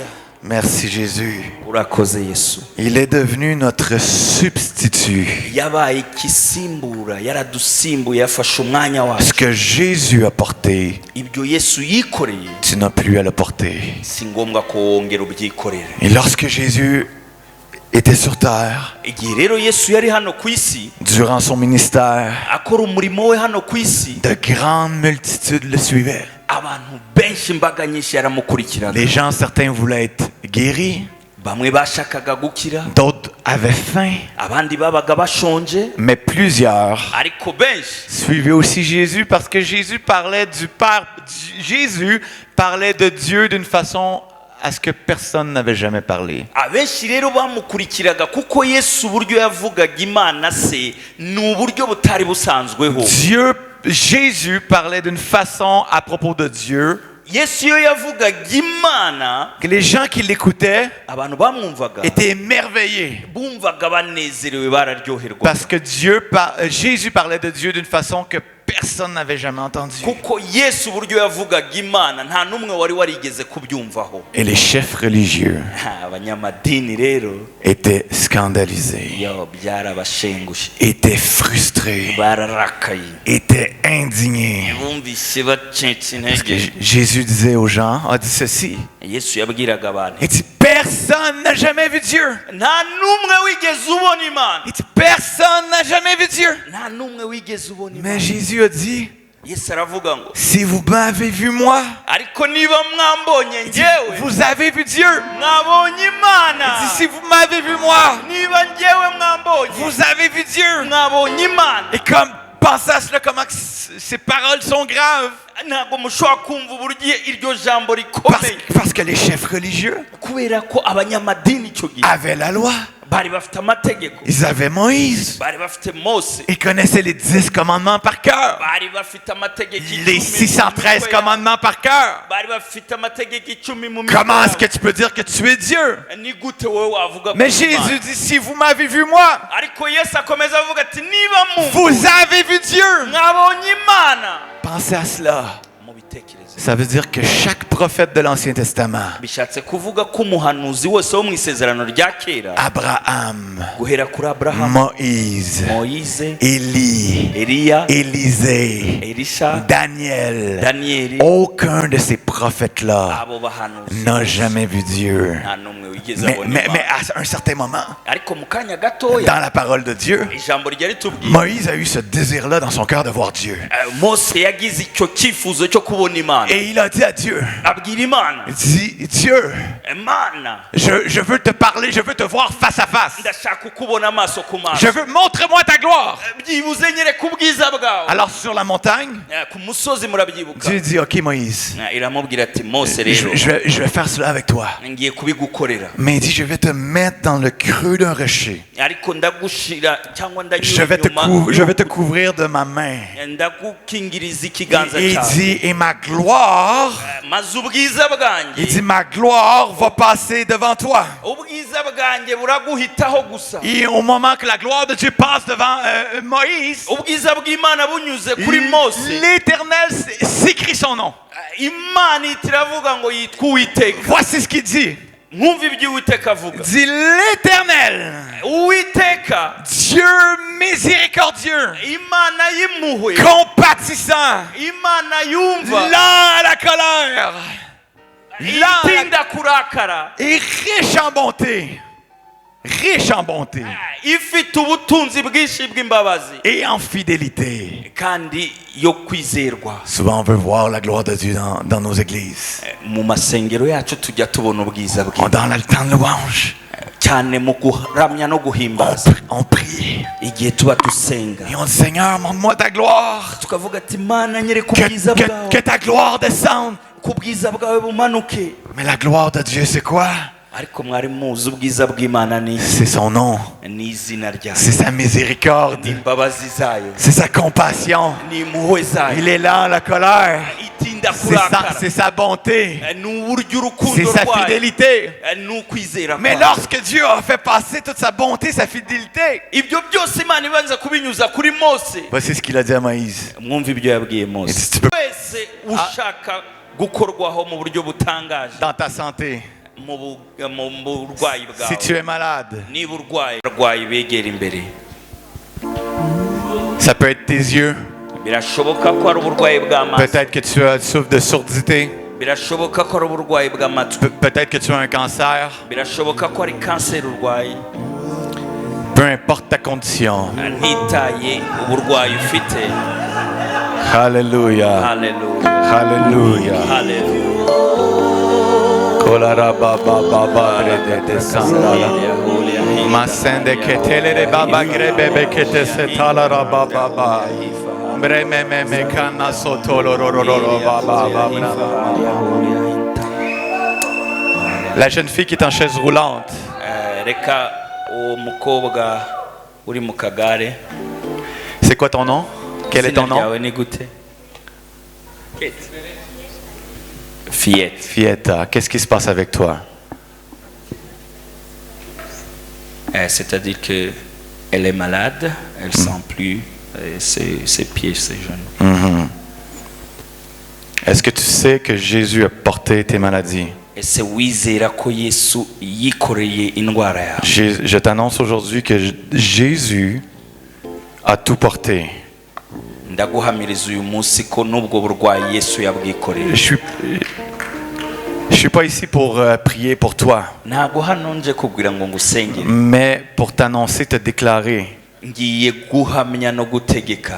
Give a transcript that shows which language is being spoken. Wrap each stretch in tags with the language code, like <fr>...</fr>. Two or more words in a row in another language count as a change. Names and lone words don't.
<fr>Merci Jésus.</fr> <rw>urakoze yesu.</rw> <fr>Il est devenu notre substitut.</fr> <rw>yabaye ikisimbura, yaradusimbuye, yafashe umwanya wacu.</rw> <fr>Ce que Jésus a porté,</fr> <rw>ibyo yesu yikoreye</rw> <fr>tu n'as plus à le porter.</fr> <rw>si ngombwa ko wongera ubyikorere.</rw> <fr>Et lorsque Jésus était sur terre,</fr> <rw>igihe rero yesu yari hano ku isi</rw> <fr>durant son ministère,</fr> <rw>akora umurimo we hano ku isi,</rw> <fr>de grandes multitudes le suivaient.</fr> <rw>abantu benshi, imbaga nyinshi yaramukurikirana.</rw> <fr>Les gens, certains voulaient être guéris,</fr> <rw>bamwe bashakaga gukira,</rw> <fr>d'autres avaient faim,</fr> <rw>abandi babaga bashonje,</rw> <fr>mais plusieurs</fr> <rw>ariko benshi</rw> <fr>suivaient aussi Jésus parce que Jésus parlait du Père. Jésus parlait de Dieu d'une façon à ce que personne n'avait jamais parlé.</fr> <rw>abenshi rero bamukurikiraga kuko yesu uburyo yavugaga imana se ni uburyo butari busanzweho.</rw> <fr>Jésus parlait d'une façon à propos de Dieu</fr> <rw>yesu iyo yavugaga imana,</rw> <fr>que les gens qui l'écoutaient</fr> <rw>abantu bamwumvaga</rw> <fr>étaient émerveillés</fr> <rw>bumvaga banezerewe, bararyoherwa.</rw> <fr>parce que Jésus parlait de Dieu d'une façon que personne n'avait jamais entendu.</fr> <rw>kuko yesu uburyo yavugaga imana nta n'umwe wari warigeze kubyumvaho.</rw> <fr>Et les chefs religieux</fr> <rw>abanyamadini rero</rw> <fr>étaient scandalisés,</fr> <rw>yo byarabashengushe,</rw> <fr>étaient frustrés,</fr> <rw>bararakaye,</rw> <fr>étaient indignés.</fr> <rw>bumvise bacitse</rw> <fr>Parce que</fr> <rw>intege.</rw> <fr>Jésus disait aux gens, a dit ceci,</fr> <rw>yesu yabwiraga abantu,</rw> <fr>il dit personne n'a jamais vu Dieu.</fr> <rw>nta n'umwe wigeze ubona imana,</rw> <fr>Il dit personne n'a jamais vu Dieu.</fr> <rw>nta n'umwe wigeze ubona</rw> <fr>Mais</fr> <rw>imana.</rw> <fr>Jésus a dit,</fr> <rw>yesu aravuga ngo</rw> <fr>si vous m'avez vu moi,</fr> <rw>ariko niba mwambonye njyewe</rw> <fr>vous avez vu Dieu.</fr> <rw>mwabonye</rw> <fr>Il</fr> <rw>imana,</rw> <fr>dit, si vous m'avez vu moi,</fr> <rw>niba njyewe mwambonye</rw> <fr>vous avez vu Dieu.</fr> <rw>mwabonye imana.</rw> <fr>Et comme, pensez à cela, comment que ces paroles sont graves.</fr> <rw>ntabwo mushobora kumva uburyo iryo jambo</rw> <fr>Parce,</fr> <rw>rikomeye,</rw> <fr>parce que les chefs religieux</fr> <rw>kubera ko abanyamadini icyo gihe</rw> <fr>avaient la loi.</fr> <rw>bari bafite amategeko,</rw> <fr>Ils avaient Moïse.</fr> <rw>bari bafite mose,</rw> <fr>Ils connaissaient les 10 commandements par cœur.</fr> <rw>bari bafite amategeko</rw> <fr>Les</fr> <rw>icumi 613 mu mitwe</rw> <fr>commandements par cœur.</fr> <rw>bari bafite amategeko icumi mu mitwe</rw> <fr>Comment est-ce que</fr> <rw>yabo.</rw> <fr>tu peux dire que tu es Dieu?</fr> <rw>ni gute wowe wavuga</rw> <fr>Mais</fr> <rw>ko Imana?</rw> <fr>Jésus dit, si vous m'avez vu moi,</fr> <rw>ariko yesu akomeza avuga ati niba</rw> <fr>vous</fr> <rw>mumva</rw> <fr>avez vu Dieu.</fr> <rw>mwabonye imana.</rw> <fr>Pensez à cela.</fr> <rw>mubitekereze,</rw> <fr>Ça veut dire que chaque prophète de l'Ancien Testament,</fr> <rw>bishatse kuvuga ko umuhanuzi wese wo mu isezerano rya kera</rw> <fr>Abraham,</fr> <rw>guhera kuri aburahamu,</rw> <fr>Moïse,</fr> <rw>moyize,</rw> <fr>Élie,</fr> <rw>eliya,</rw> <fr>Élisée,</fr> <rw>elisha,</rw> <fr>Daniel,</fr> <rw>daniyeli,</rw> <fr>aucun de ces prophètes-là</fr> <rw>abo bahanuzi</rw> <fr>n'a jamais vu Dieu.</fr> <rw>nta n'umwe wigeze</rw> <fr>Mais,</fr> <rw>abona</rw> <fr>mais</fr> <rw>imana.</rw> <fr>à un certain moment,</fr> <rw>ariko mu kanya gatoya</rw> <fr>dans la parole de Dieu,</fr> <rw>ijambo ryari tubwiye,</rw> <fr>Moïse a eu ce désir-là dans son cœur de voir Dieu.</fr> <rw>mose yagize icyo cyifuzo cyo kubona imana,</rw> <fr>Et il a dit à Dieu,</fr> <rw>abwira imana,</rw> <fr>il dit, Dieu,</fr> <rw>imana</rw> <fr>je veux te parler, je veux te voir face à face.</fr> <rw>ndashaka ukubona amaso ku maso,</rw> <fr>Je veux, montre-moi ta gloire.</fr> <rw>byibuze nyereka ubwiza bwawe.</rw> <fr>Alors sur la montagne,</fr> <rw>Ku musozi murabyibuka,</rw> <fr>Dieu dit, ok Moïse,</fr> <rw>iramubwira ati mose rero</rw> <fr>je vais faire cela avec toi.</fr> <rw>ngiye kubigukorera,</rw> <fr>Mais il dit, je vais te mettre dans le creux d'un rocher.</fr> <rw>ariko ndagushira cyangwa</rw> <fr>Je vais te couvrir de ma main.</fr> <rw>ndagukingiriza ikiganza</rw> <fr>Et il</fr> <rw>cyawe,</rw> <fr>dit, et ma gloire,</fr> <rw>maze ubwiza</rw> <fr>il</fr> <rw>bwanjye,</rw> <fr>dit, ma gloire va passer devant toi.</fr> <rw>ubwiza bwanjye buraguhitaho gusa.</rw> <fr>Et au moment que la gloire de Dieu passe devant Moïse,</fr> <rw>ubwiza bw'imana bunyuze kuri mose,</rw> <fr>l'Éternel s'écrit son nom.</fr> <rw>imana ihita iravuga ngo yitwa uwiteka.</rw> <fr>Voici ce qu'il dit.</fr> <rw>mwumva ibyo uwiteka avuga,</rw> <fr>Dit l'Éternel,</fr> <rw>uwiteka</rw> <fr>Dieu miséricordieux,</fr> <rw>imana y'impuhwe,</rw> <fr>compatissant,</fr> <rw>imana yumva,</rw> <fr>lent à la colère,</fr> <rw>itinda kurakara,</rw> <fr>et riche en bonté. Riche en bonté</fr> <rw>ifite ubutunzi bwinshi bw'imbabazi</rw> <fr>et en fidélité.</fr> <rw>kandi yo kwizerwa.</rw> <fr>Souvent on veut voir la gloire de Dieu dans nos églises.</fr> <rw>mu masengero yacu tujya tubona ubwiza bwe,</rw> <fr>Dans le temps de louange,</fr> <rw>cyane mu kuramya no guhimbaza,</rw> <fr>on prie</fr> <rw>igihe tuba dusenga</rw> <fr>et on dit Seigneur, montre-moi ta gloire.</fr> <rw>tukavuga ati mana nyereka ubwiza bwawe,</rw> <fr>Que ta gloire descende.</fr> <rw>ko ubwiza bwawe bumanuke.</rw> <fr>Mais la gloire de Dieu, c'est quoi?</fr> <rw>ariko mwari muzi ubwiza bw'imana ni</rw> <fr>C'est son nom,</fr> <rw>ni izina ryayo,</rw> <fr>c'est sa miséricorde,</fr> <rw>n'imbabazi zayo,</rw> <fr>c'est sa</fr> <rw>n'impuhwe zayo,</rw> <fr>Il est lent à la colère.</fr> <rw>itinda kurakara,</rw> <fr>C'est sa bonté.</fr> <rw>n'uburyo</rw> <fr>C'est</fr> <rw>urukundo</rw> <fr>sa</fr> <rw>rwayo,</rw> <fr>fidélité.</fr> <rw>n'ukwizera</rw> <fr>Mais</fr> <rw>kwayo.</rw> <fr>lorsque Dieu a fait passer toute sa bonté, sa fidélité,</fr> <rw>ibyo byose imana ibanza kubinyuza kuri mose.</rw> <fr>voici ce qu'il a dit à Moïse.</fr> <rw>mwumva ibyo yabwiye</rw> <fr>Il</fr> <rw>mose,</rw> <fr>dit, tu peux</fr> <rw>wese ushaka gukorwaho mu buryo butangaje</rw> <fr>dans ta santé.</fr> <rw>mu burwayi</rw> <fr>Si tu</fr> <rw>bwawe,</rw> <fr>es malade,</fr> <rw>niba urwayi begera imbere.</rw> <fr>ça peut être tes yeux.</fr> <rw>birashoboka ko ari uburwayi bw'amaso,</rw> <fr>Peut-être que tu souffres de surdité.</fr> <rw>birashoboka ko ari uburwayi bw'amatwi,</rw> <fr>Peut-être que tu as un cancer.</fr> <rw>birashoboka ko ari kanseri urwaye.</rw> <fr>Peu importe ta condition.</fr> <rw>ntitaye uburwayi ufite.</rw> <fr>Alléluia.</fr> <rw>haleluya,</rw> <fr>Alléluia.</fr> <rw>haleluya. Kolara baba baba brede de sandala. Masende ketele de baba grebe kete setala baba baba. Breme me kana sotolo rororo baba baba.</rw> <fr>La jeune fille qui est en chaise roulante.</fr> <rw>reka uwo mukobwa uri mu kagare,</rw> <fr>C'est quoi ton nom? Quel est ton</fr> <rw>izina</rw> <fr>nom?</fr> <rw>ryawe ni gute? Fillette.</rw> <fr>Fietta, qu'est-ce qui se passe avec toi? C'est-à-dire que elle est malade, elle sent plus ses pieds, ses genoux. Est-ce que tu sais que Jésus a porté tes maladies?</fr> <rw>Ese wizera ko Yesu yikoreye indwara yawe?</rw> <fr>Je t'annonce aujourd'hui que Jésus a tout porté.</fr> <rw>Ndaguhamiriza uyu munsi ko nubwo burwayi Yesu yabwikoreye.</rw> <fr>Je suis pas ici pour prier pour toi,</fr> <rw>Ntago hano nje kubwira ngo ngusengere.</rw> <fr>mais pour t'annoncer, te déclarer</fr> <rw>Ngiye guhamya no gutegeka</rw>